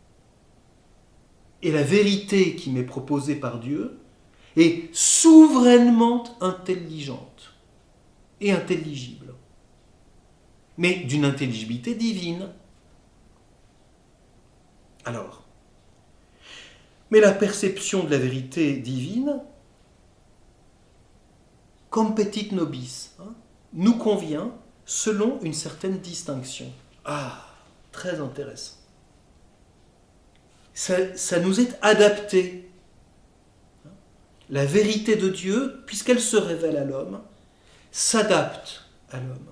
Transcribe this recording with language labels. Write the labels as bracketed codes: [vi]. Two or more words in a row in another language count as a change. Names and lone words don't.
[fr] Et la vérité qui m'est proposée par Dieu est souverainement intelligente et intelligible, mais d'une intelligibilité divine. Alors, mais la perception de la vérité divine, [la] competit nobis, [fr] nous convient selon une certaine distinction. Ah, très intéressant. Ça nous est adapté. La vérité de Dieu, puisqu'elle se révèle à l'homme, s'adapte à l'homme.